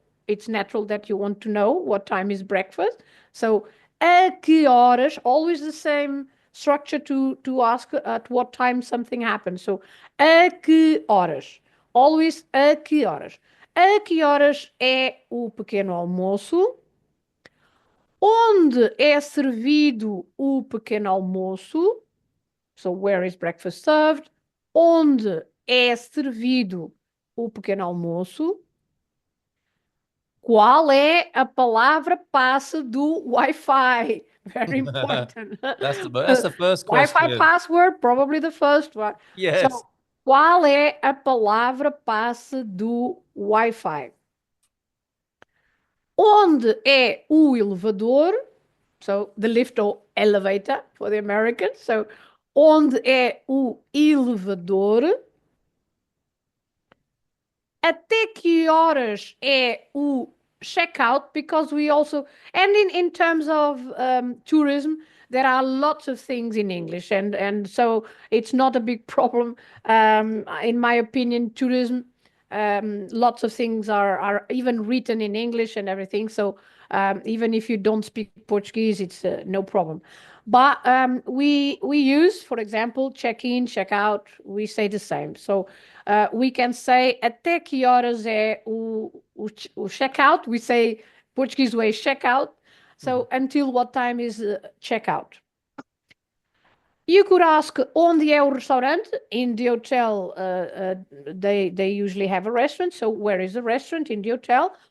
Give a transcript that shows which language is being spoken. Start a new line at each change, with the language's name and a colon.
English: It's natural that you want to know what time is breakfast. So,
Portuguese: a que horas,
English: always the same structure to ask at what time something happens.
Portuguese: So, a que horas? Always a que horas. A que horas é o pequeno almoço? Onde é servido o pequeno almoço?
English: So, where is breakfast served?
Portuguese: Onde é servido o pequeno almoço? Qual é a palavra passe do Wi-Fi?
English: Very important. That's the first question. Wi-Fi password, probably the first one. Yes. So,
Portuguese: Qual é a palavra passe do Wi-Fi? Onde é o elevador?
English: So, the lift or elevator for the Americans.
Portuguese: So, onde é o elevador? Até que horas é o checkout?
English: Because we also, and in terms of tourism, there are lots of things in English, and so it's not a big problem. In my opinion, tourism, lots of things are even written in English and everything. So even if you don't speak Portuguese, it's no problem. But we use, for example, check in, check out. We say the same. So we can say
Portuguese: até que horas é o check-out.
English: We say Portuguese way check-out. So until what time is check-out? You could ask
Portuguese: onde é o restaurante.
English: In the hotel, they usually have a restaurant. So where is the restaurant in the hotel?